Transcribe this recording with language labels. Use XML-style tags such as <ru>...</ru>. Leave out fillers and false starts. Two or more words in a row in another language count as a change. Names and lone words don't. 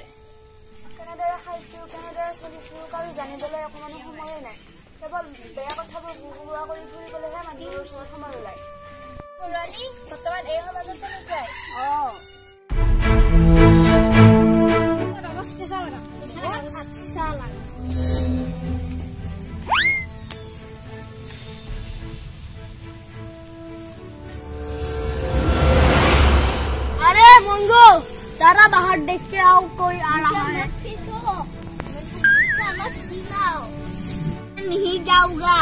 <as>কেনেদৰে খাইছো, কেনেদৰে চলিছো, কাৰো জানিবলৈ অকণমানো সময়ে নাই। কেৱল বেয়া কথাবোৰ বুবুৱা কৰি ফুৰিবলৈহে মানুহৰ ওচৰত সময় ওলায়। বৰুৱানী, বৰ্তমান এই সমাজত তেনেকুৱাই।</as> <hi>अच्छा लगा। अरे मंगो, जरा बाहर देख के आओ, कोई आ रहा है। मत खिलाओ। नहीं जाऊंगा।</hi>